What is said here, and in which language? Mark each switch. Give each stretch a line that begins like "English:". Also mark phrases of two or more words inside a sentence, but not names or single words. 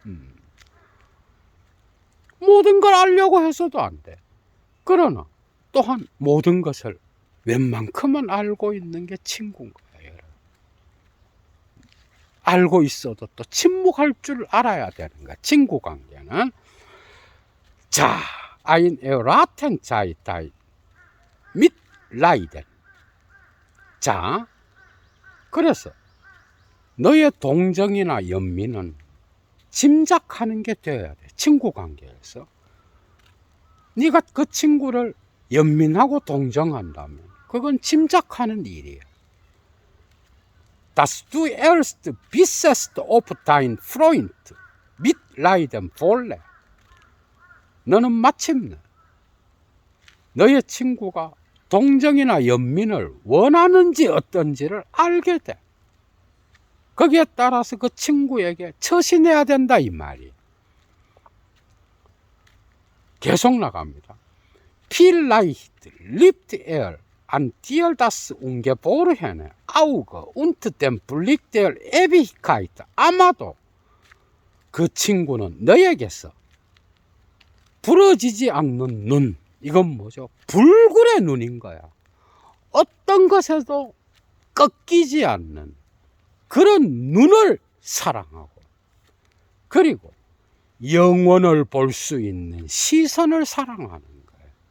Korean: 모든 걸 알려고 해서도 안 돼. 그러나 또한 모든 것을 웬만큼은 알고 있는 게 친구인 거예요. 알고 있어도 또 침묵할 줄 알아야 되는 거야, 친구 관계는. 자,
German: ein Erraten sei dein Mitleiden.
Korean: 자, 그래서 너의 동정이나 연민은 짐작하는 게 되어야 돼, 친구 관계에서. 네가 그 친구를 연민하고 동정한다면 그건 짐작하는 일이야.
German: Dass du erst wissest, ob dein Freund mitleiden wolle.
Korean: 너는 마침내 너의 친구가 동정이나 연민을 원하는지 어떤지를 알게 돼. 거기에 따라서 그 친구에게 처신해야 된다, 이 말이. 계속 나갑니다.
German: Vielleicht liebt an dir das ungeborene Auge und den Blick der Ewigkeit.
Korean: 아마도 그 친구는 너에게서 부러지지 않는 눈, 이건 뭐죠? 불굴의 눈인 거야. 어떤 것에도 꺾이지 않는 그런 눈을 사랑하고, 그리고 영원을 볼 수 있는 시선을 사랑하는 거예요.